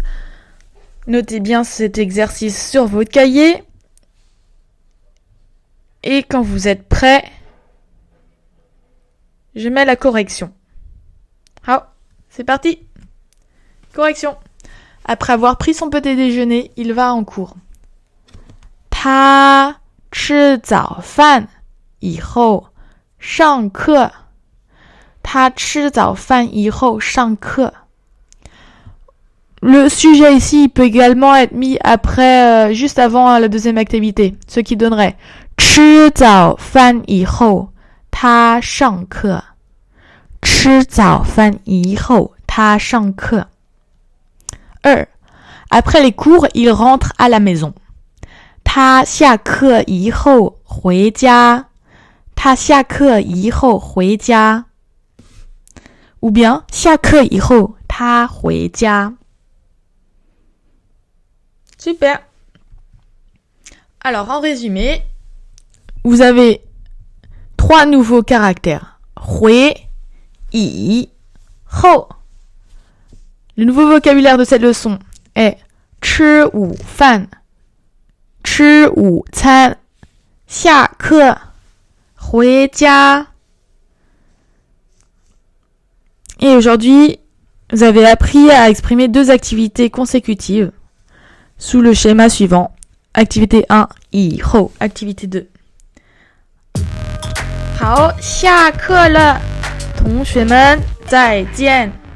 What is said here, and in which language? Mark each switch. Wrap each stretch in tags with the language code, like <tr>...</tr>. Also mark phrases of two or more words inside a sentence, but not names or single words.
<fr>Notez bien cet exercice sur votre cahier. Et quand vous êtes prêt, je mets la correction. Ah, c'est parti. Correction. Après avoir pris son petit déjeuner, il va en cours.</fr> <zh>他吃早饭以后上课。他吃早饭以后上课。</zh> <fr>Le sujet ici il peut également être mis après, juste avant la deuxième activité, ce qui donnerait</fr> <zh>吃早饭以后他上课。吃早饭以后他上课。2.</zh> <fr>Après les cours, il rentre à la maison.</fr> <zh>他下课以后回家。他下课以后回家。</zh> <fr>Ou bien</fr> <zh>下课以后他回家。Super.</zh> <fr>Alors en résumé, vous avez 3 nouveaux caractères.</fr> <zh>回以后.</zh> <fr>Le nouveau vocabulaire de cette leçon est</fr> <zh>吃午饭。吃午餐。下课。</zh> <fr>回家。Et aujourd'hui, vous avez appris à exprimer 2 activités consécutives sous le schéma suivant. Activité 1,</fr> <zh>以后.</zh> <fr>Activité 2.</fr> <zh>好，下课了，同学们再见。</zh>